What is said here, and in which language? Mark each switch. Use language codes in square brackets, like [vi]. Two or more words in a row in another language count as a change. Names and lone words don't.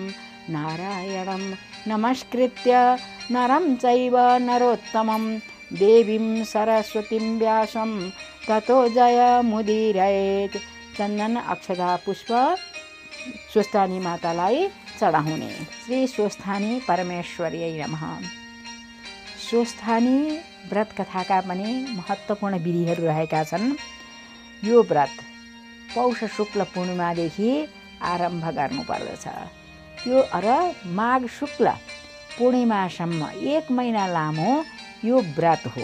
[sa] नारायणं नमस्कृत्य नरं चैव नरोत्तमं देवीं सरस्वतीं व्यासं ततो जयमुदीरयेत्। [ne] चन्दन अक्षता पुष्प स्वस्थानी मातालाई चढाउने। [sa] श्री स्वस्थानी परमेश्वर्यै नमः। [ne] स्वस्थानी व्रत कथाका पनि महत्त्वपूर्ण विधिहरू रहेका छन्। यो व्रत पौष शुक्ल पूर्णिमादेखि आरम्भ गर्नुपर्दछ। यो माघ शुक्ल पूर्णिमासम्म 1 महिना लामो यो व्रत हो।